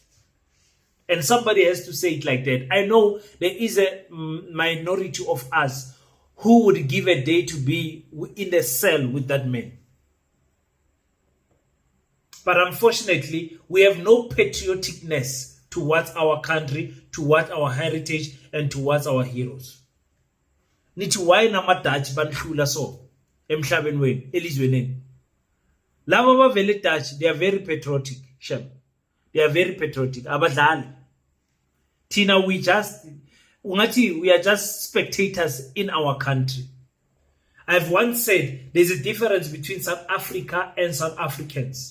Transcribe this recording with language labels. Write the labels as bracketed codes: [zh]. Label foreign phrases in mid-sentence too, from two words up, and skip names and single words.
[en] And somebody has to say it like that. I know there is a minority of us who would give a day to be in a cell with that man. But unfortunately, we have no patrioticness towards our country, towards our heritage, and towards our heroes. [zu] Nithi why nama-Dutch banhlula so emhlabeni wenu elizweni. Laba bavele Dutch, [en] they are very patriotic, Shem. They are very patriotic. [zu] Abadlali. [en] Tina, we are just spectators in our country. I've once said there's a difference between South Africa and South Africans.